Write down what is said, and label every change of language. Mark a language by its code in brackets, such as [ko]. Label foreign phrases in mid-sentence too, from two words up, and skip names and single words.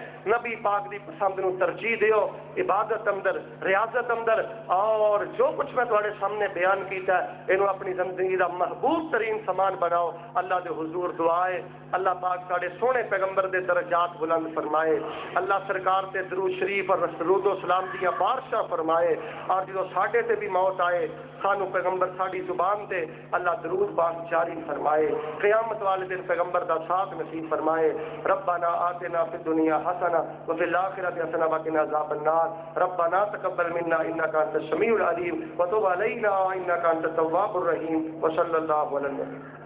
[pa] نبی پاک دی پسند نو ترجیح دیو عبادت اندر, ریاضت اندر, اور جو کچھ میں تواڈے سامنے بیان کیتا ہے اینو اپنی زندگی دا محبوب ترین سامان بناؤ. اللہ دے حضور دعائے اللہ پاک ساڈے سونے پیغمبر دے درجات بلند فرمائے. اللہ سرکار تے درود شریف اور درود و سلام دیاں بارشاں فرمائے. اور جدوں ساڈے تے بھی موت آئے سانو پیغمبر ساڈی زبان تے اللہ درود پاک جاری فرمائے. قیامت والے دن پیغمبر دا ساتھ نصیب فرمائے. [ar] ربنا آتنا فی الدنیا حسنہ وفی الآخرۃ حسنہ وقنا عذاب النار. ربنا تقبل منا انک انت السمیع العلیم وتب علینا انک انت التواب الرحیم. وصلی اللہ علی النبی.